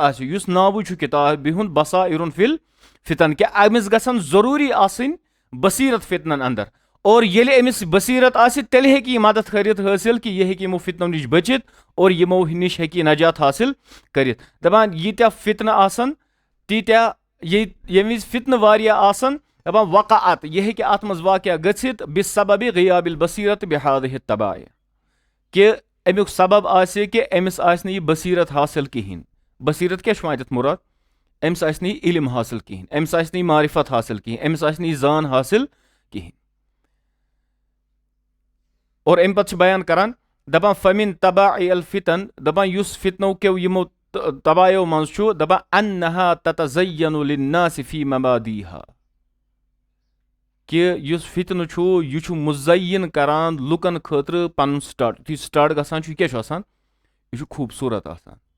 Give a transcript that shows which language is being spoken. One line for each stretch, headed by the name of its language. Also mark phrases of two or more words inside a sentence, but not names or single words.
Kashmiri: آسہِ یُس ناوٕے چھُ کِتابہِ ہُنٛد بصائرٌ فی الفتن کہِ أمِس گژھن ضروٗری آسٕنۍ بصیرت فتنن انٛدر اور ییٚلہِ أمِس بصیرت آسہِ تیٚلہِ ہیٚکہِ یہِ مدد کٔرِتھ حٲصِل کہِ یہِ ہیٚکہِ یِمو فتنو نِش بٔچِتھ اور یِمو نِش ہیٚکہِ یہِ نجات حٲصِل کٔرِتھ دپان ییٖتیاہ فتنہٕ آسن تیٖتیاہ ییٚمہِ وِزِ فتنہٕ واریاہ آسن دپان وقعت یہِ ہیٚکہِ اَتھ منٛز واقعہ گٔژھِتھ
Arabic: بِسببِ غیاب البصیرت بہذه التباع
Kashmiri: کہِ امیُک سبب آسہِ کہِ أمِس آسہِ نہٕ یہِ بصیرت حاصل کِہیٖنۍ. بصیرت کیٛاہ چھُ وۄنۍ اَتٮ۪تھ مُراد؟ أمِس آسہِ نہٕ یہِ علم حاصل کِہیٖنۍ, أمِس آسہِ نہٕ یہِ معرفت حاصل کِہیٖنۍ, أمِس آسہِ نہٕ یہِ زان حاصل کِہیٖنۍ. اور اَمہِ پتہٕ چھِ بیان کران دپان
Arabic: فمن تباع الفتن,
Kashmiri: دپان یُس فتنو کیو یِمو تبایو منٛز چھُ, دپان
Arabic: انہا تتزین للناس فی مبادیہا,
Kashmiri: کہِ یُس فتنہٕ چھُ یہِ چھُ مُزین کران لُکن خٲطرٕ پنُن سٹاٹ. یُتھُے سٹاٹ گژھان چھُ یہِ کیٛاہ چھُ آسان؟ یہِ چھُ خوٗبصوٗرت آسان.